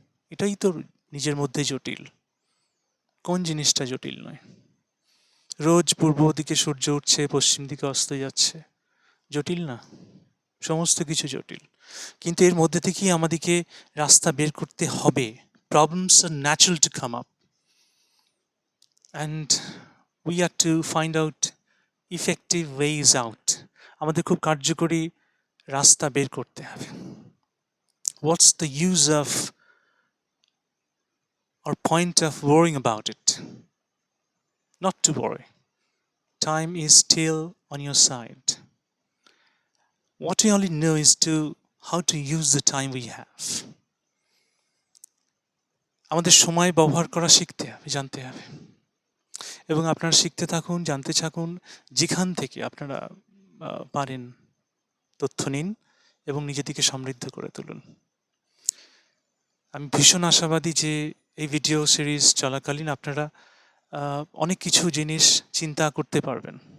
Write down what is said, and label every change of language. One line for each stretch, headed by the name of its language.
Bangla: এটাই তো নিজের মধ্যে জটিল। কোন জিনিসটা জটিল নয়? রোজ পূর্ব দিকে সূর্য উঠছে, পশ্চিম দিকে অস্ত যাচ্ছে, জটিল না? সমস্ত কিছু জটিল, কিন্তু এর মধ্যে থেকেই আমাদেরকে রাস্তা বের করতে হবে।
English: Problems are natural to come up and we have to find out effective ways out.
Bangla: আমাদের খুব কার্যকরী রাস্তা বের করতে হবে।
English: What's the use of or point of worrying about it? Not to worry. Time is still on your side. What we only know is how to use the time we have.
Bangla: আমাদের সময় ব্যবহার করা শিখতে হবে, জানতে হবে। এবং আপনারা শিখতে থাকুন, জানতে থাকুন, যেখান থেকে আপনারা পারেন তথ্য নিন এবং নিজেদেরকে সমৃদ্ধ করে তুলুন। আমি ভীষণ আশাবাদী যে এই ভিডিও সিরিজ চলাকালীন আপনারা অনেক কিছু জিনিস চিন্তা করতে পারবেন।